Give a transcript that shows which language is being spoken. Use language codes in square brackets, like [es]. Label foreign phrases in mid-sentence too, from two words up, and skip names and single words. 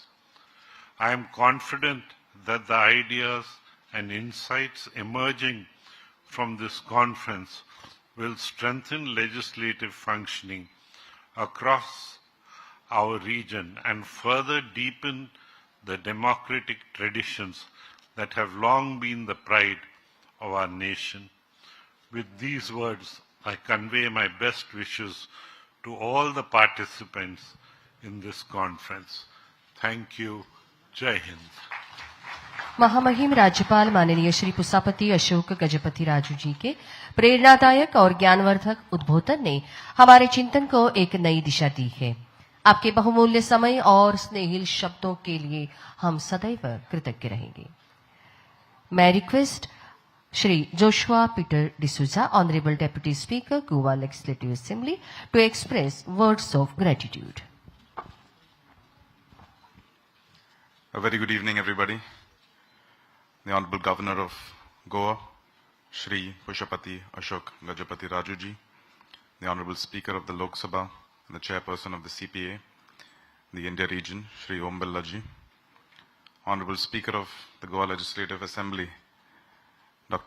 [en] I am confident that the ideas and insights emerging from this conference will strengthen legislative functioning across our region and further deepen the democratic traditions that have long been the pride of our nation. With these words, I convey my best wishes to all the participants in this conference. Thank you. Jai Hind. [hi] महामहिम राज्यपाल माननीय श्री पुष्पापति अशोक गजपति राजू जी के प्रेरणादायक और ज्ञानवर्धक उद्बोधन ने हमारे चिंतन को एक नई दिशा दी है। आपके बहुमूल्य समय और स्नेहिल शब्दों के लिए हम सदैव कृतज्ञ रहेंगे। [en] I request Shri Joshua Peter D'Souza, Honorable Deputy Speaker, Goa Legislative Assembly, To express words of gratitude. A very good evening, everybody. The Honorable Governor of Goa, Shri Pushapati Ashok Gajapati Rajuji, the Honorable Speaker of the Lok Sabha and the Chairperson of the CPA, the India region, Shri Om Birla ji, Honorable Speaker of the Goa Legislative Assembly, Dr.